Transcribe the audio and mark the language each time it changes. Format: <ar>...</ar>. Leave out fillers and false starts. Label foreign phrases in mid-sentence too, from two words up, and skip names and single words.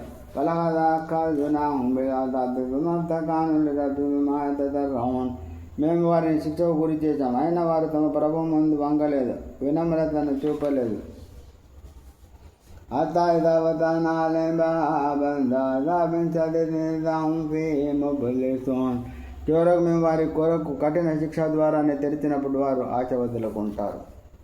<ar>ولقد أخذناهم بالعذاب بما استكانوا لربهم وما يتضرعون,</ar> <te>మేము వారిని శిక్షకు గురి చేశాం, అయినా వారు తమ ప్రభువు ముందు వంగలేదు, వినమ్రతను చూపలేదు.</te> <ar>حتى إذا فتحنا عليهم بابا ذا عذاب شديد إذا هم فيه مبلسون,</ar> <te>చివరకు మేము వారి కొరకు కఠిన శిక్ష ద్వారానే తెరిచినప్పుడు వారు ఆశ వదులుకుంటారు.</te>